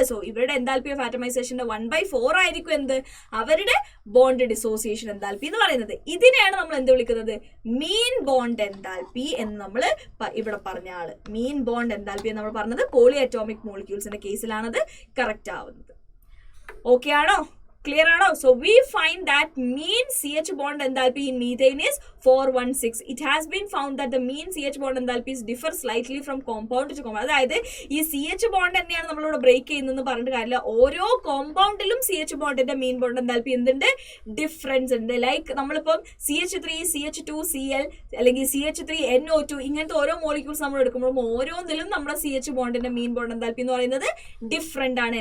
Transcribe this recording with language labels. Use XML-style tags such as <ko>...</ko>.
<ml>So ഇവരുടെ എന്താൽപ്പി of ആറ്റമൈസേഷന്റെ 1/4 ആയിരിക്കും എന്ത്? അവരുടെ ബോണ്ട് ഡിസോസിയേഷൻ എന്താൽപ്പി എന്ന് പറയുന്നത്. ഇതിനെയാണ് നമ്മൾ എന്ത് വിളിക്കുന്നത്? മീൻ ബോണ്ട് എന്താൽപ്പി എന്ന് നമ്മൾ ഇവിടെ പറഞ്ഞ ആള്. മീൻ ബോണ്ട് എന്താൽപ്പി എന്ന് നമ്മൾ പറഞ്ഞത് പോളി അറ്റോമിക് മോളിക്യൂൾസിന്റെ കേസിലാണത് കറക്റ്റ് ആവുന്നത്. ഓക്കെ ആണോ? Clear ആണോ?</ml> <en>So we find that mean CH bond enthalpy in methane is 416. It has been found that the mean CH bond enthalpies differ slightly from compound to compound.</en> <ml>അതായത് ഈ CH bond തന്നെയാണ് നമ്മളിവിടെ break ചെയ്യുന്നതെന്ന് പറഞ്ഞിട്ട് കാര്യമില്ല. ഓരോ കോമ്പൗണ്ടിലും CH ബോണ്ടിന്റെ മീൻ bond എന്താൽപ്പി എന്തുണ്ട്? Difference ഉണ്ട്. ലൈക്ക് നമ്മളിപ്പം CH3, CH2, Cl അല്ലെങ്കിൽ CH3, NO2 ഇങ്ങനത്തെ ഓരോ മോളിക്യൂൾസ് നമ്മൾ എടുക്കുമ്പോഴും ഓരോന്നിലും നമ്മുടെ CH ബോണ്ടിന്റെ മീൻ ബോണ്ട് എന്താൽപ്പി എന്ന് പറയുന്നത് ഡിഫറെന്റ് ആണ്.</ml>